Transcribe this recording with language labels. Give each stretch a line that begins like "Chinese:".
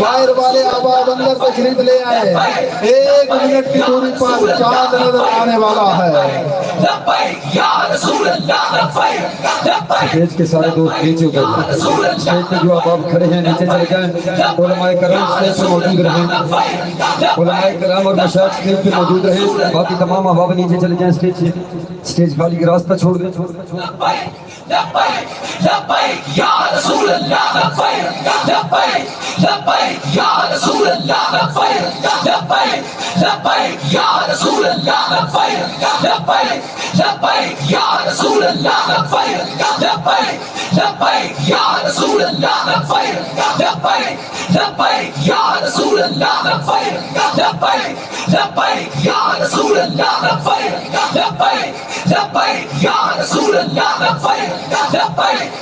Urdu: باہر والے احباب اندر تشریف لے آئے. 1 منٹ کی دوری پر چاند نظر آنے والا ہے.
Arabic: لبيك يا رسول الله لبيك لبيك
Urdu: اسٹیج کے سارے دوست نیچے اتر جائیں. اسٹیج پہ جو احباب کھڑے ہیں نیچے چلے جائیں. علماء کرام اسٹیج پہ موجود رہیں. علماء کرام اور مشائخ اسٹیج پہ موجود رہیں. باقی تمام احباب نیچے چلے جائیں. اسٹیج خالی راستہ چھوڑ دیں.
Arabic: لبيك لبيك لبيك يا رسول الله لبيك لبيك لبيك يا رسول الله لبيك لبيك لبيك يا رسول الله لبيك لبيك لبيك يا رسول الله لبيك لبيك لبيك يا رسول الله لبيك لبيك لبيك يا رسول الله لبيك لبيك لبيك يا رسول الله لبيك لبيك لبيك يا رسول الله لبيك لبيك لبيك يا رسول الله لبيك لبيك